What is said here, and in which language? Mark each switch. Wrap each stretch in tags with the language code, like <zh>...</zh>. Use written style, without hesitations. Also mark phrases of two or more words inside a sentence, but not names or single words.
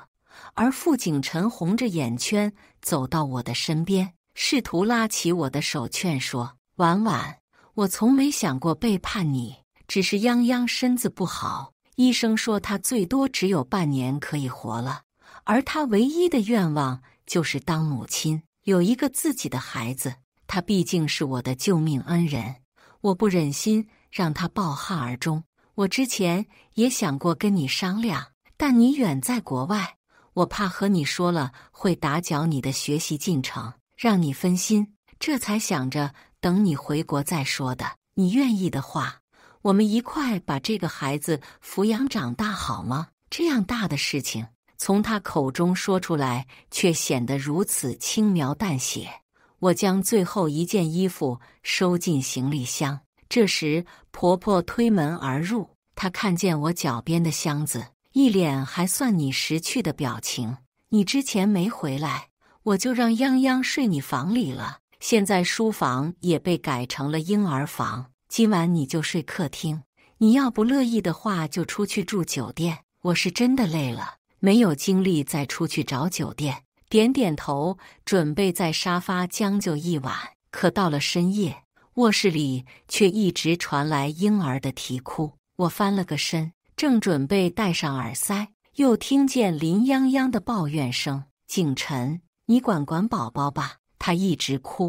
<zh>而傅景辰紅着眼圈走到我的身邊，試圖拉起我的手勸說：“婉婉，我從沒想過背叛你，只是泱泱身子不好，醫生說她最多只有半年可以活了，而她唯一的願望就是當母親，有一個自己的孩子。她畢竟是我的救命恩人，我不忍心讓她抱憾而終。我之前也想過跟你商量，但你遠在國外，我怕和你說了會打攪你的學習進程，讓你分心，這才想着等你回國再說的。你願意的話，我們一塊把這個孩子撫養長大好嗎？” 這樣大的事情從他口中說出來，卻顯得如此輕描淡寫。我將最後一件衣服收進行李箱，這時婆婆推門而入，她看見我腳邊的箱子，一臉還算你識趣的表情。你之前沒回來，我就讓泱泱睡你房裡了，現在書房也被改成了嬰兒房，今晚你就睡客廳。你要不樂意的話，就出去住酒店。我是真的累了，沒有精力再出去找酒店。點點頭，準備在沙發將就一晚。可到了深夜，臥室裡卻一直傳來嬰兒的啼哭。我翻了個身，正準備戴上耳塞，又聽見林泱泱的抱怨聲：“景辰，你管管寶寶吧，他一直哭。”</zh>